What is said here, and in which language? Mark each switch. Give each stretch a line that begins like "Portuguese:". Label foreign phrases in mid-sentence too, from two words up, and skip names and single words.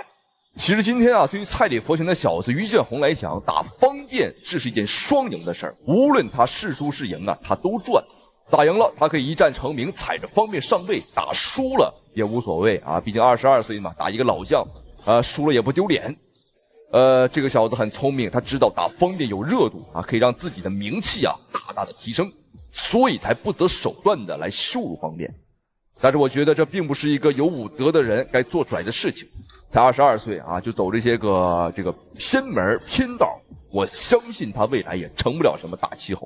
Chinese: 其實今天啊，對於蔡李佛拳的小子於建宏來講，打方便這是一件雙贏的事兒。無論他是輸是贏啊，他都賺。打贏了，他可以一戰成名，踩着方便上位；打輸了也無所謂啊，畢竟22歲嘛，打一個老將，輸了也不丟臉。這個小子很聰明，他知道打方便有熱度啊，可以讓自己的名氣啊大大的提升，所以才不擇手段的來羞辱方便。但是我覺得這並不是一個有武德的人該做出來的事情。才22歲啊，就走這些個偏門偏道，我相信他未來也成不了什麼大氣候。